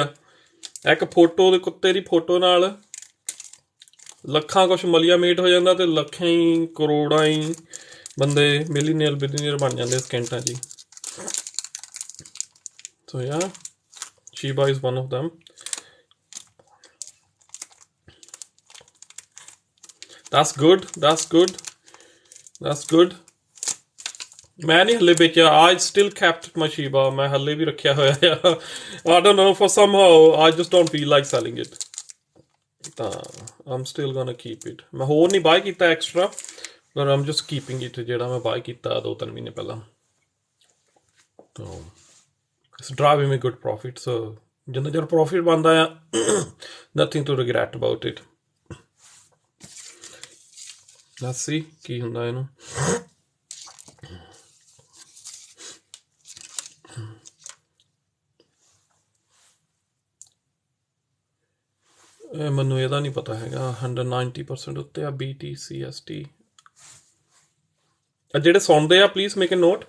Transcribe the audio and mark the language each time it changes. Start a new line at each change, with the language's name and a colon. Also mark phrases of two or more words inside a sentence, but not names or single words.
Punjabi: ਇੱਕ ਫੋਟੋ ਦੇ ਕੁੱਤੇ ਦੀ ਫੋਟੋ ਨਾਲ ਲੱਖਾਂ ਕੁਛ ਮਲੀਆ ਮੇਟ ਹੋ ਜਾਂਦਾ, ਤੇ ਲੱਖਾਂ ਹੀ ਕਰੋੜਾਂ ਹੀ ਬੰਦੇ ਮਿਲੀਨੀਅਰ ਬਿਲੀਨੀਅਰ ਬਣ ਜਾਂਦੇ ਸਕਿੰਟਾਂ 'ਚ ਹੀ।
English: So ya, Shiba is one of them. That's good, that's good, that's good.
Punjabi: ਮੈਂ ਨਹੀਂ ਹੱਲੇ ਵੇਚਿਆ।
English: I still kept my Shiba.
Punjabi: ਮੈਂ ਹੱਲੇ ਵੀ ਰੱਖਿਆ ਹੋਇਆ ਆ।
English: I don't know, for somehow I just don't feel like selling it. ਤਾਂ I'm still gonna keep it.
Punjabi: ਮੈਂ ਹੋਰ ਨਹੀਂ ਬਾਏ ਕੀਤਾ ਐਕਸਟਰਾ, ਪਰ
English: I'm just keeping it
Punjabi: ਜਿਹੜਾ ਮੈਂ ਬਾਏ ਕੀਤਾ 2-3 ਮਹੀਨੇ ਪਹਿਲਾਂ।
English: ਤਾਂ it's driving me good profit.
Punjabi: So ਜਿੰਨਾ ਚਿਰ ਪ੍ਰੋਫਿਟ ਬਣਦਾ ਆ,
English: nothing to regret about it. Let's see
Punjabi: ਕੀ ਹੁੰਦਾ ਇਹਨੂੰ। ਮੈਨੂੰ ਇਹਦਾ ਨਹੀਂ ਪਤਾ ਹੈਗਾ। 190% ਉੱਤੇ ਆ BTCST। ਜਿਹੜੇ ਸੁਣਦੇ ਆ
English: please make a note.